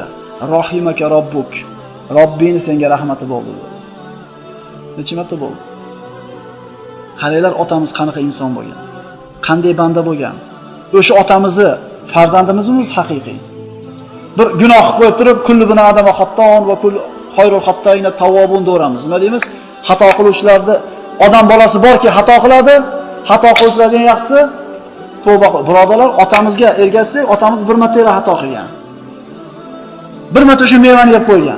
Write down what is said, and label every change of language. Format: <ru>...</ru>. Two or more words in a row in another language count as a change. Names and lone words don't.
<ar>رحمك ربك.</ar> <uz>Robbing senga rahmati bo'ldi. Necha marta bo'ldi? Qaranglar, otamiz qanaqa inson bo'lgan. Qanday banda bo'lgan. O'sha otamizni farzandimizimiz haqiqiy. Bir gunoh qo'yib turib,</uz> <ar>كل بني آدم خطاء وكل خير الخطائين توابون</ar> <uz>deymiz. Nima deymiz? Xato qiluvchilarni odam bolasi borki xato qiladi, xato qiluvchilarning yaxshisi tavba qil. Birodarlar, otamizga ergashsak, otamiz bir marta xato qilgan. Bir marta shu mevani yeb qo'ygan.</uz>